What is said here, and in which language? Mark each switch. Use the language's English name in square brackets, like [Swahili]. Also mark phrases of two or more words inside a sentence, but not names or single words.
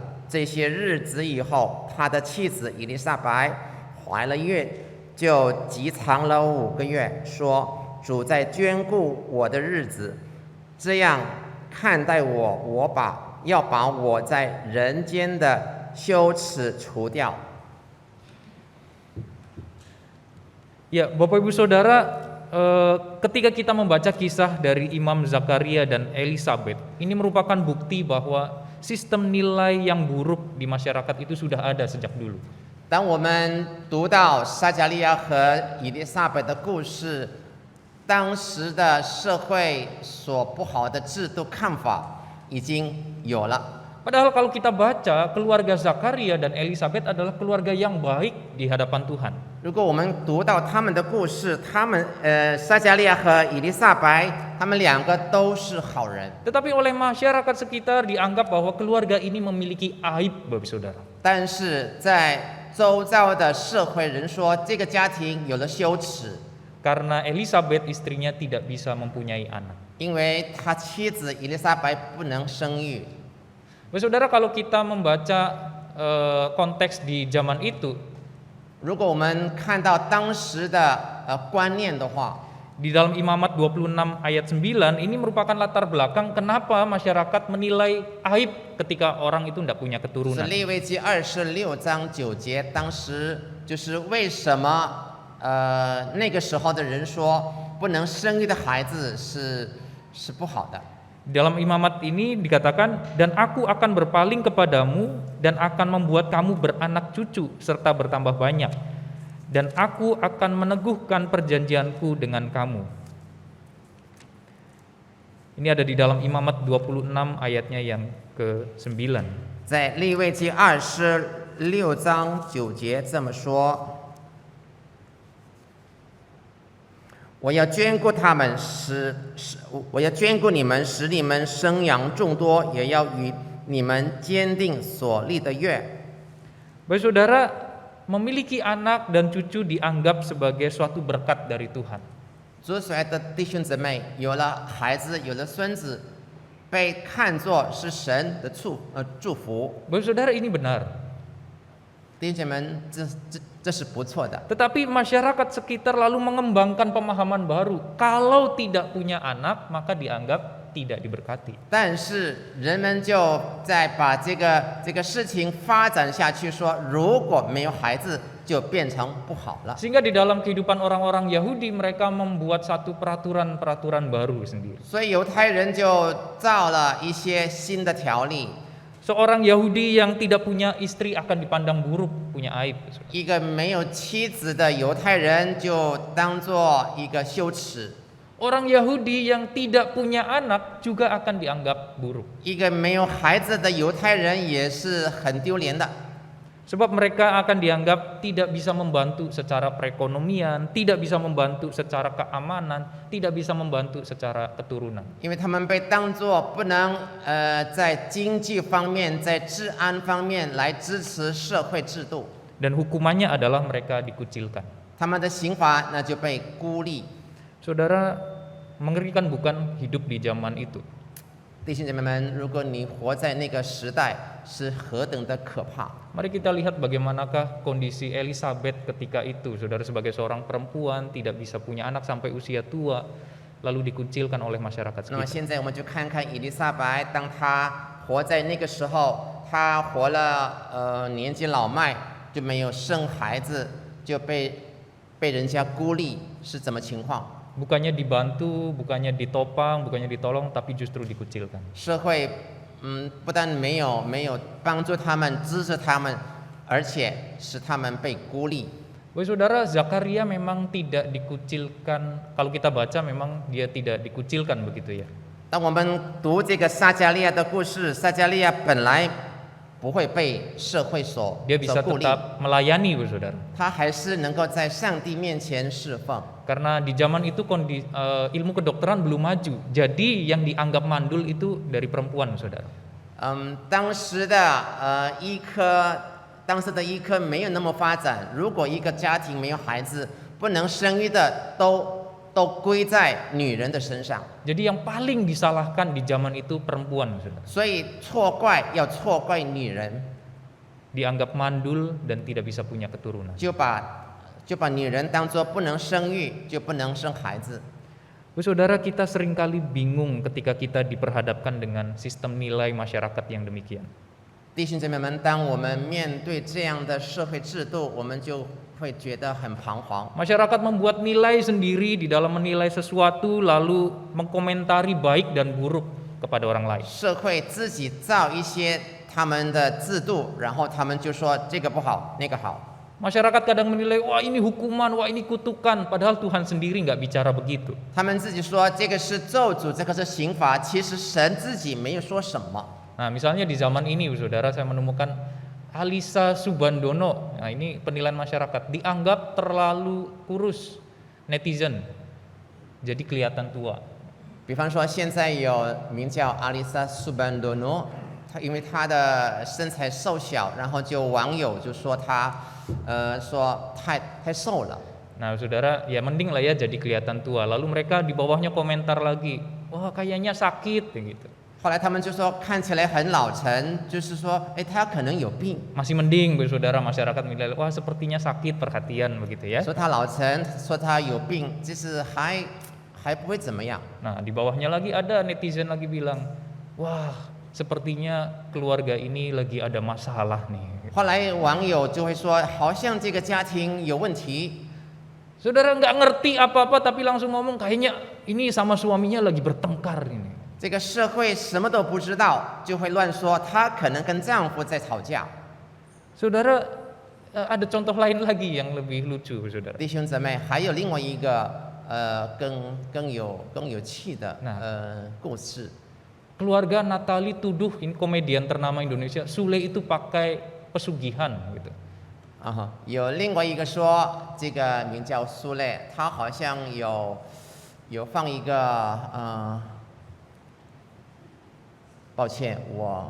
[Chinese] 这些日子以后，他的妻子以利撒白怀了孕，就急藏了5个月，说：“主在眷顾我的日子，这样看待我，要把我在人间的羞耻除掉。” [Indonesian] Ya, Bapak Ibu Saudara, ketika kita membaca kisah dari Imam Zakaria dan Elisabet, ini merupakan bukti bahwa sistem nilai yang buruk di masyarakat itu sudah ada sejak dulu. [Chinese] 当我们读到撒迦利亚和以利撒伯的故事，当时的社会所不好的制度看法已经有了。 [Indonesian] Padahal kalau kita baca, keluarga Zakaria dan Elisabet adalah keluarga yang baik di hadapan Tuhan. [Chinese] 如果我们读到他们的故事，撒迦利亚和以利撒白，他们两个都是好人。 [Indonesian] Tetapi oleh masyarakat sekitar dianggap bahwa keluarga ini memiliki aib, Bapak Saudara. [Chinese] 但是在周遭的社会人说，这个家庭有了羞耻， [Indonesian] Karena Elisabet istrinya tidak bisa mempunyai anak. [Chinese] 因为他妻子以利撒白不能生育。 [Indonesian] Bapak Saudara, kalau kita membaca konteks di zaman itu, [Chinese] 如果我们看到当时的观念的话， [Indonesian] di dalam Imamat 26 ayat 9 ini merupakan latar belakang kenapa masyarakat menilai aib ketika orang itu tidak punya 是 keturunan. [Chinese] 利未记26章9节，当时就是为什么那个时候的人说不能生育的孩子是不好的。 [Indonesian] Dalam Imamat ini dikatakan, "Dan aku akan berpaling kepadamu dan akan membuat kamu beranak cucu serta bertambah banyak. Dan aku akan meneguhkan perjanjianku dengan kamu." Ini ada di dalam Imamat 26 ayatnya yang ke-9. [Chinese] 在利未记26章9节这么说： 我要眷顾他们，我要眷顾你们，使你们生养众多，也要与你们坚定所立的约。 [Indonesian] Bapak Saudara, memiliki anak dan cucu dianggap sebagai suatu berkat dari Tuhan. [Chinese] 主所爱的弟兄姊妹，有了孩子，有了孙子，被看作是神的祝福。 [Indonesian] Bapak Saudara, ini benar. [Chinese] 弟兄姐妹，这是不错的。 [Indonesian] Tetapi masyarakat sekitar lalu mengembangkan pemahaman baru. Kalau tidak punya anak, maka dianggap tidak diberkati. [Chinese] 但是人们就在把这个事情发展下去，说如果没有孩子，就变成不好了。 [Indonesian] Sehingga di dalam kehidupan orang-orang Yahudi mereka membuat satu peraturan-peraturan baru sendiri. [Chinese] 所以犹太人就造了一些新的条例。 [Indonesian] Seorang Yahudi yang tidak punya istri akan dipandang buruk, punya aib. [Chinese] 一个没有妻子的犹太人就当做一个羞耻。 [Indonesian] Orang Yahudi yang tidak punya anak juga akan dianggap buruk. [Chinese] 一个没有孩子的犹太人也是很丢脸的。 [Indonesian] Sebab mereka akan dianggap tidak bisa membantu secara perekonomian, tidak bisa membantu secara keamanan, tidak bisa membantu secara keturunan. [Chinese] 因为他们被当作不能在经济方面、在治安方面来支持社会制度。 [Indonesian] Dan hukumannya adalah mereka dikucilkan. [Chinese] 他们的刑罚那就被孤立。 [Indonesian] Saudara, mengerikan bukan hidup di zaman itu? [Chinese] 弟兄姐妹们，如果你活在那个时代，是何等的可怕！ [Indonesian] Mari kita lihat bagaimanakah kondisi Elizabeth ketika itu. Saudara, sebagai seorang perempuan tidak bisa punya anak sampai usia tua, lalu dikucilkan oleh masyarakat 那么 sekitar. [Chinese] 现在我们就看看以利撒白，当她活在那个时候，她活了年纪老迈，就没有生孩子，就被人家孤立，是怎么情况？ [Indonesian] Bukannya dibantu, bukannya ditopang, bukannya ditolong, tapi justru dikucilkan. [Chinese] 社会不但没有帮助他们、支持他们，而且使他们被孤立。 [Indonesian] Bapak Saudara, Zakaria memang tidak dikucilkan. Kalau kita baca memang dia tidak dikucilkan begitu ya. [Chinese] 当我们读这个撒迦利亚的故事，撒迦利亚本来不会被社会所 [Indonesian] Dia bisa 孤立， tetap melayani, Bapak Saudara. [Chinese] 他还是能够在上帝面前侍奉。 [Indonesian] Karena di zaman itu ilmu kedokteran belum maju. Jadi yang dianggap mandul itu dari perempuan, Saudara. [Chinese] 当时的医科没有那么发展，如果一个家庭没有孩子，不能生育的都归在女人的身上。 [Indonesian] Jadi yang paling disalahkan di zaman itu perempuan, Saudara. [Chinese] 所以要错怪女人， [Indonesian] Dianggap mandul dan tidak bisa punya keturunan. [Chinese] 就把女人当作不能生育，就不能生孩子。 [Indonesian] Saudara, kita seringkali bingung ketika kita diperhadapkan dengan sistem nilai masyarakat yang demikian. [Chinese] 弟兄姐妹们，当我们面对这样的社会制度，我们就会觉得很彷徨。 [Indonesian] Masyarakat membuat nilai sendiri di dalam menilai sesuatu, lalu mengkomentari baik dan buruk kepada orang lain. [Chinese] 社会自己造一些他们的制度，然后他们就说这个不好，那个好。 [Indonesian] Masyarakat kadang menilai, wah ini hukuman, wah ini kutukan, padahal Tuhan sendiri nggak bicara begitu. [Chinese] 他们自己说这个是咒诅，这个是刑罚，其实神自己没有说什么。 [Indonesian] Nah, misalnya di zaman ini, Saudara, saya menemukan Alisa Subandono. Nah, ini penilaian masyarakat dianggap terlalu kurus, netizen. Jadi kelihatan tua. [Chinese] 比方说，现在有名叫阿丽莎·苏班多诺，她因为她的身材瘦小，然后就网友就说她，说太瘦了。 [Indonesian] Nah, Saudara, ya mending lah ya jadi kelihatan tua. Lalu mereka di bawahnya komentar lagi, wah kayaknya sakit gitu. [Chinese] 后来他们就说看起来很老成，就是说，哎，她可能有病。 [Indonesian] Masih mending, Saudara, masyarakat menilai, wah sepertinya sakit, perhatian begitu ya. [Chinese] 说她老成，说她有病，就是还不会怎么样。 [Indonesian] Nah, di bawahnya lagi ada netizen lagi bilang, wah sepertinya keluarga ini lagi ada masalah nih. [Chinese] 后来网友就会说，好像这个家庭有问题。 [Indonesian] Saudara nggak ngerti apa-apa tapi langsung ngomong kayaknya ini sama suaminya lagi bertengkar ini. [Chinese] 这个社会什么都不知道，就会乱说她可能跟丈夫在吵架。 [Indonesian] Saudara, ada contoh lain lagi yang lebih lucu, Saudara. [Chinese] 弟兄姊妹，还有另外一个更有趣的故事。 [Indonesian] Keluarga Natali tuduh ini komedian ternama Indonesia, Sule itu pakai pesugihan gitu. [Chinese] 有另外一个说，这个名叫苏类，他好像有放一个抱歉，我